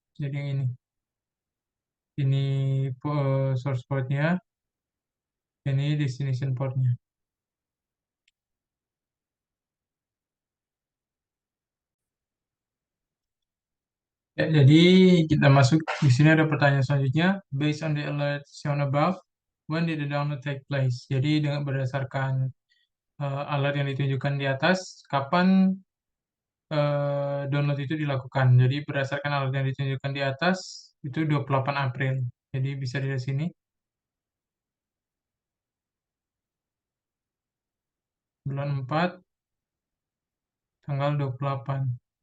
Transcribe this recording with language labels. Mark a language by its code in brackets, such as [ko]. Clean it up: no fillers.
[id] Jadi yang ini source portnya, ini destination portnya. Ya, jadi kita masuk di sini, ada pertanyaan selanjutnya. [en] Based on the alert shown above, when did the download take place? [id] Jadi dengan berdasarkan alert yang ditunjukkan di atas, kapan download itu dilakukan. Jadi berdasarkan alert yang ditunjukkan di atas, itu 28 April. Jadi bisa dilihat sini, bulan 4, tanggal 28.